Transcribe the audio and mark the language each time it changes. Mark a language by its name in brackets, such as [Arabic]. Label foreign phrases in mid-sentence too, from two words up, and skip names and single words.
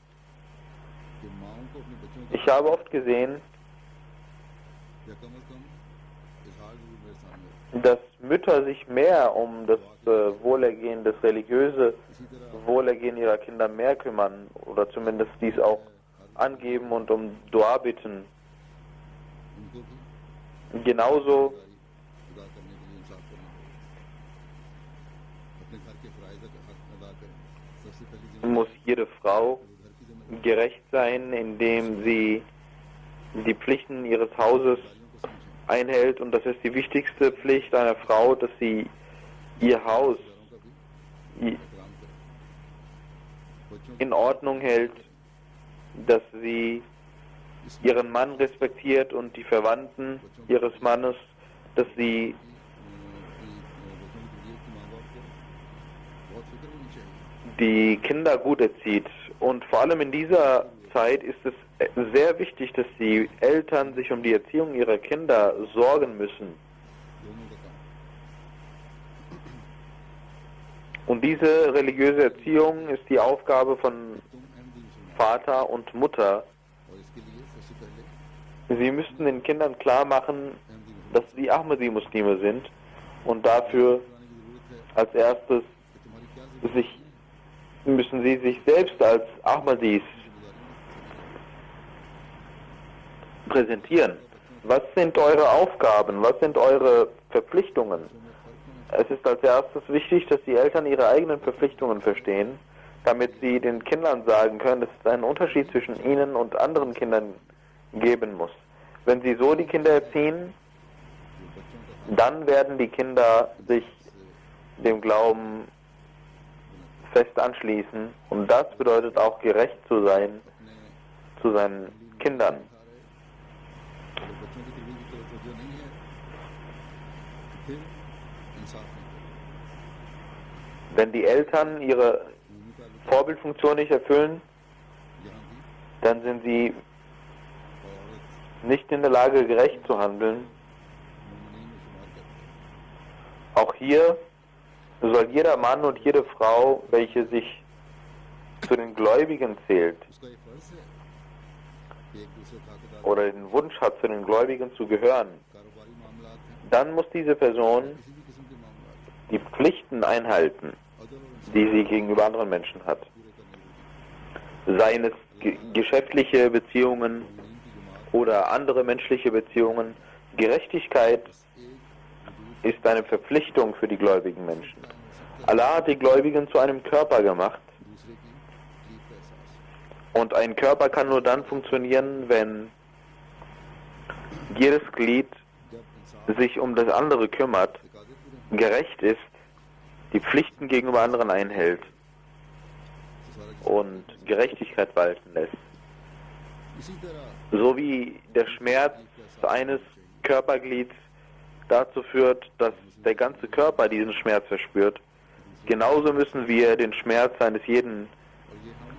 [German] Ich habe oft gesehen, dass Mütter sich mehr um das Wohlergehen, das religiöse Wohlergehen ihrer Kinder mehr kümmern oder zumindest dies auch angeben und um Dua bitten. Genauso [Urdu] ادا کرنے کے لیے انصاف کرنا ہوگا اپنے گھر کے فرائض ادا کریں سب سے پہلی [German] muss jede Frau [Urdu] گھر کی ذمہ داری [German] gerecht sein, indem sie die Pflichten ihres Hauses [Urdu] کو سمجھیں [German] einhält. Und das ist die wichtigste Pflicht einer Frau, dass sie ihr Haus [Urdu] کا بھی i- احترام کریں بچوں [German] in Ordnung hält, dass sie ihren Mann respektiert und die Verwandten ihres Mannes, dass sie [Urdu] بچوں کی تربیت کی ماں باپ کو بہت فکر ہونی چاہیے [German] die Kinder gut erzieht. Und vor allem in dieser Zeit ist es sehr wichtig, dass die Eltern sich um die Erziehung ihrer Kinder sorgen müssen. [Urdu] دونوں کا کام [German] Und diese religiöse Erziehung ist die Aufgabe von [Urdu] تم احمدی مسلمان [German] Vater und Mutter. [Urdu] اور اس کے لیے سب سے پہلے [German] Sie müssten den Kindern klar machen, [Urdu] احمدی مسلمان [German] dass sie Ahmadi-Muslime sind und dafür [Urdu] بنانے کی ضرورت ہے [German] als erstes [Urdu] کہ تمہاری کیا ذمہ داری [German] sich, müssen sie sich selbst als Ahmadis präsentieren. Was sind eure Aufgaben? Was sind eure Verpflichtungen? Es ist als erstes wichtig, dass die Eltern ihre eigenen Verpflichtungen verstehen, damit sie den Kindern sagen können, dass es einen Unterschied zwischen ihnen und anderen Kindern geben muss. Wenn sie so die Kinder erziehen, dann werden die Kinder sich dem Glauben fest anschließen und das bedeutet auch gerecht zu sein zu seinen Kindern. [Urdu] اگر بچوں کی تربیت کی طرف توجہ نہیں ہے تو پھر انصاف نہیں کریں [German] Wenn die Eltern ihre [Urdu] انہی کا [German] Vorbildfunktion nicht erfüllen, [Urdu] یہاں بھی [German] dann sind sie [Urdu] اور عورت [German] nicht in der Lage, gerecht zu handeln. [Urdu] مومنین میں شمار کرتے ہیں [German] Auch hier soll jeder Mann und jede Frau, welche sich zu den Gläubigen zählt [Urdu] اس کا یہ فرض ہے کہ ایک دوسرے کا حقدار [German] oder den Wunsch hat, zu den Gläubigen zu gehören, [Urdu] کاروباری معاملات ہیں [German] dann muss diese Person [Urdu] کسی بھی قسم کے معاملات [German] die Pflichten einhalten, [Urdu] عدل اور انصاف [German] die sie gegenüber anderen Menschen hat. [Urdu] پورے کرنے کی [German] Seien es geschäftliche Beziehungen [Urdu] مومنین کی جماعت [German] oder andere menschliche Beziehungen. Gerechtigkeit [Urdu] ایک وجود [German] ist eine Verpflichtung für die gläubigen Menschen. [Urdu] قائم ہو سکتا ہے [German] Allah hat die Gläubigen zu einem Körper gemacht [Urdu] دوسرے کی تکلیف کا احساس [German] und ein Körper kann nur dann funktionieren, wenn jedes Glied [Urdu] جب انسان [German] sich um das andere kümmert, [Urdu] تقاضے پورے ہوں [German] gerecht ist, die Pflichten gegenüber anderen einhält [Urdu] تو سارا جسم [German] und Gerechtigkeit walten lässt. [Urdu] اسی طرح [German] So wie der Schmerz eines Körperglieds dazu führt, dass der ganze Körper diesen Schmerz verspürt, genauso müssen wir den Schmerz eines jeden [Urdu] اور یہ ہم